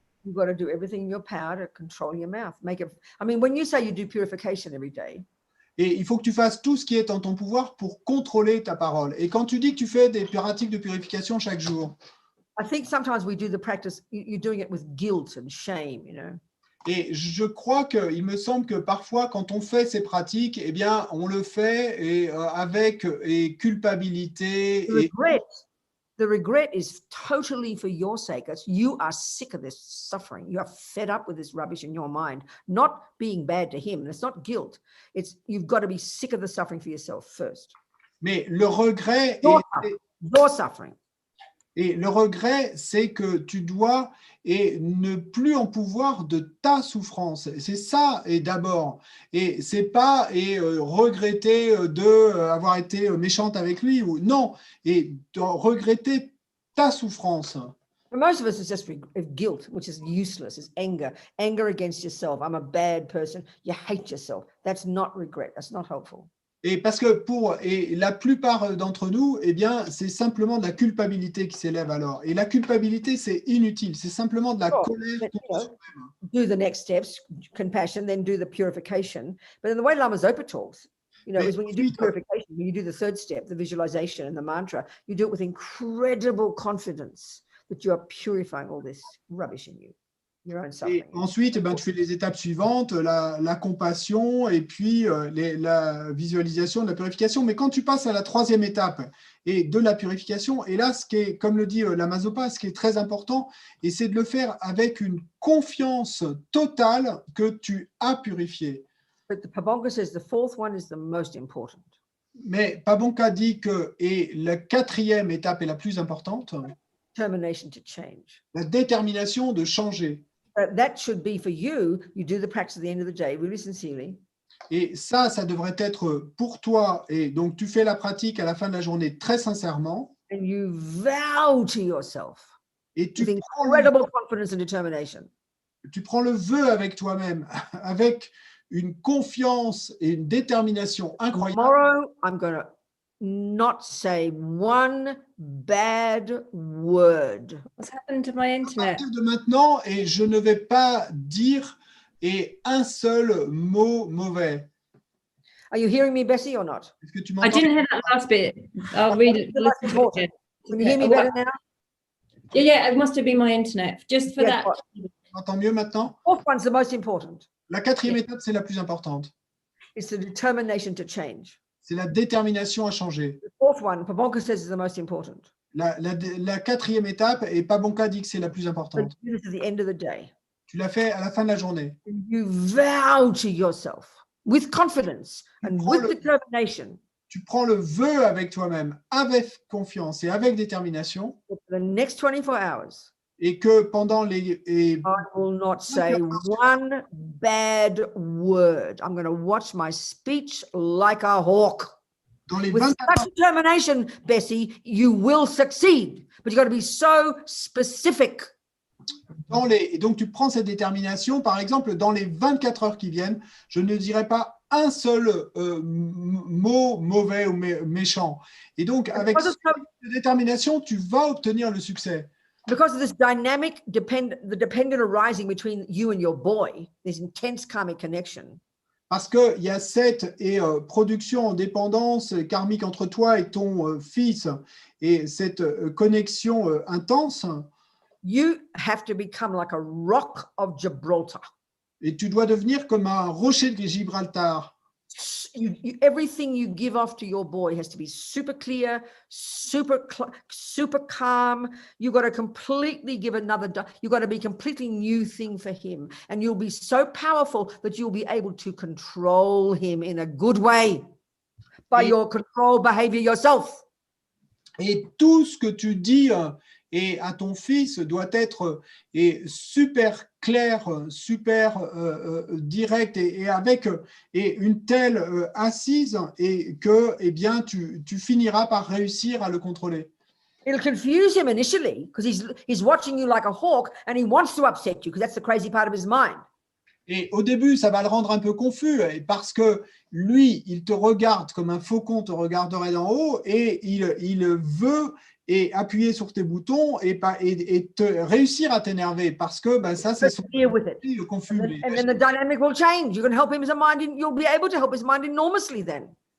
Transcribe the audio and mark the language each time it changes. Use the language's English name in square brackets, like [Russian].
[English] You've got to do everything in your power to control your mouth. I mean, when you say you do purification every day, [French] Et il faut que tu fasses tout ce qui est en ton pouvoir pour contrôler ta parole. Et quand tu dis que tu fais des pratiques de purification chaque jour, [English] I think sometimes we do the practice, you're doing it with guilt and shame, you know. [French] et je crois qu'il me semble que parfois, quand on fait ces pratiques, eh bien, on le fait avec culpabilité. [English] The regret is totally for your sake. You are sick of this suffering. You are fed up with this rubbish in your mind, not being bad to him. It's not guilt. It's you've got to be sick of the suffering for yourself first. [French] Mais le regret [English] Your suffering. [French] Et le regret, c'est que tu dois ne plus en pouvoir de ta souffrance. C'est ça, et d'abord. Et c'est pas regretter d'avoir été méchante avec lui. Non, et de regretter ta souffrance. [English] For most of us, it's just guilt, which is useless. It's anger against yourself. I'm a bad person. You hate yourself. That's not regret. That's not helpful. [French] Et parce que la plupart d'entre nous, eh bien, c'est simplement de la culpabilité qui s'élève alors. Et la culpabilité, c'est inutile. C'est simplement de la colère contre soi-même. [English] Do the next steps, compassion, then do the purification. But in the way Lama Zopa talks, you know, is when you do purification, when you do the third step, the visualization and the mantra, you do it with incredible confidence that you are purifying all this rubbish in you. [French] Et ensuite, tu fais les étapes suivantes, la compassion et puis la visualisation de la purification. Mais quand tu passes à la troisième étape et de la purification, et là, ce qui est, comme le dit Lama Zopa, ce qui est très important, et c'est de le faire avec une confiance totale que tu as purifié. [English] But the Pabonka says the fourth one is the most important. [French] Mais Pabonka dit que la quatrième étape est la plus importante. [English] Determination to change. [French] La détermination de changer. [English] That should be for you. You do the practice at the end of the day, really sincerely. [French] Et ça devrait être pour toi. Et donc, tu fais la pratique à la fin de la journée très sincèrement. [English] And you vow to yourself [French] Et tu [English] with incredible confidence and determination. [French] Tu prends le vœu avec toi-même, avec une confiance et une détermination incroyable. [English] Tomorrow, I'm going to not say one bad word. What's happened to my [French] À [English] internet? [French] partir de maintenant, et je ne vais pas dire un seul mot mauvais. [English] Are you hearing me, Bessie, or not? [French] Est-ce que tu [English] I [French] m'entends? [English] didn't hear that last bit. I'll read it. Listen to it again. Can you hear me better now? Yeah, it must have been my internet. Just for Yeah, that. [French] Tu m'entends mieux maintenant? [English] Fourth one's the most important. [French] La quatrième étape, c'est la plus importante. [English] It's the determination to change. [French] C'est la détermination à changer. [English] The fourth one, Pabonka says, is the most important. [French] La quatrième étape, et Pabonka dit que c'est la plus [English] But [French] importante. [English] do this at the end of the day. [French] Tu l'as fait à la fin de la journée. [English] You vow to yourself with confidence and with determination [French] Tu prends le vœu avec toi-même, avec confiance et avec détermination, [English] that for the next 24 hours, [French] et que pendant les [English] I will not say one bad word. I'm going to watch my speech like a hawk. [French] dans les [English] With 24 such determination, Bessie, you will succeed. But you've got to be so specific. [French] et donc tu prends cette détermination, par exemple, dans les 24 heures qui viennent, je ne dirai pas un seul mot mauvais ou méchant. Et donc, avec cette détermination, tu vas obtenir le succès. [English] Because of this dynamic, the dependent arising between you and your boy, this intense karmic connection. [French] Parce qu'il y a cette production en dépendance karmique entre toi et ton fils, et cette connexion intense. [English] You have to become like a rock of Gibraltar. [French] Et tu dois devenir comme un rocher de Gibraltar. [English] Everything you give off to your boy has to be super clear, super calm. You've got to completely give you've got to be a completely new thing for him. And you'll be so powerful that you'll be able to control him in a good way by your control behavior yourself. [French] Et tout ce que tu dis et à ton fils doit être super clair, super direct et avec une telle assise et que tu finiras par réussir à le contrôler. [English] It'll confuse him initially because he's watching you like a hawk and he wants to upset you because that's the crazy part of his mind. [French] Et au début, ça va le rendre un peu confus parce que lui, il te regarde comme un faucon te regarderait d'en haut et il veut et appuyer sur tes boutons et réussir à t'énerver parce que ça, c'est son [English] Deal with it. [French] confus. [English] And then the dynamic will change. You can help him as a mind. You'll be able to help his mind enormously then.